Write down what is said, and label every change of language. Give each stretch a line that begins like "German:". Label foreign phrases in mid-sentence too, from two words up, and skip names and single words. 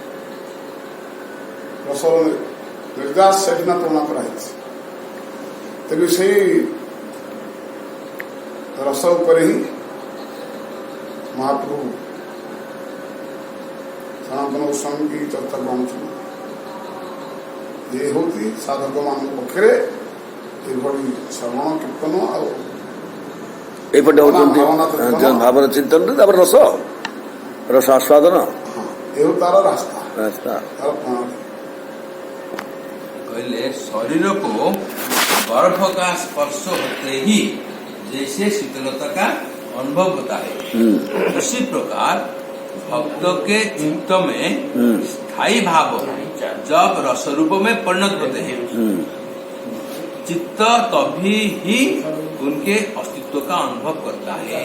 Odia: ରସର ନିର୍ଯାସ ସେଠିନା ତୁଳନା କରାଯାଇଛି ତେବେ ସେଇ ରସ ଉପରେ ହିଁ ମହାପ୍ରଭୁ ସନାତନ ଗୋସ୍ୱାମୀ କି ଚର୍ଚ୍ଚା କରୁଛନ୍ତି ଇଏ ହେଉଛି ସାଧକମାନଙ୍କ ପକ୍ଷରେ ଏଭଳି ଶ୍ରବଣ କୀର୍ତ୍ତନ ଆଉ ଏପଟେ ହଉଛନ୍ତି ଭାବର ଚିନ୍ତନ ତାପରେ ରସ ଆସ୍ୱାଦନ ହଁ ଏ ତାର ରାସ୍ତା ରାସ୍ତା ତାର ପ୍ରଣାଳୀ
Hindi: कहले शरीर को बर्फ का स्पर्श होते ही जैसे शीतलता का अनुभव होता है उसी प्रकार भक्त के चित्त में स्थायी भाव जब रस रूप में परिणत होते हैं चित्त तभी ही उनके अस्तित्व का अनुभव करता है।